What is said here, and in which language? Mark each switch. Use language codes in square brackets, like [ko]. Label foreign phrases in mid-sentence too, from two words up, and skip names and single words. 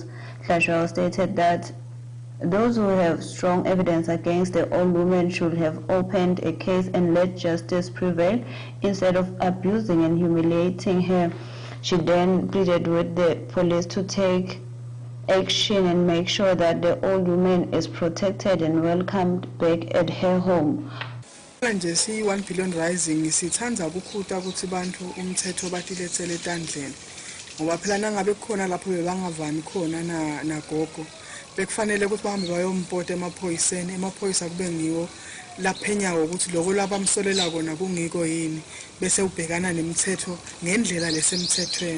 [en] Hlachwago stated that those who have strong evidence against the old woman should have opened a case and let justice prevail instead of abusing and humiliating her. She then pleaded with the police to take action and make sure that the old woman is protected and welcomed back at her home. [ss] Manje si 1 billion rising sithanda ukukhuta ukuthi bantu umthetho batilethele etandleni ngoba phela nangabe khona lapho bebangavami khona nagogo bekufanele ukuthi bahambe bayompota emaphoyisa kube ngiwo laphenya ukuthi lokho labamsolela kona kungiko yini bese ubhekana nemithetho ngendlela lesemthethweni.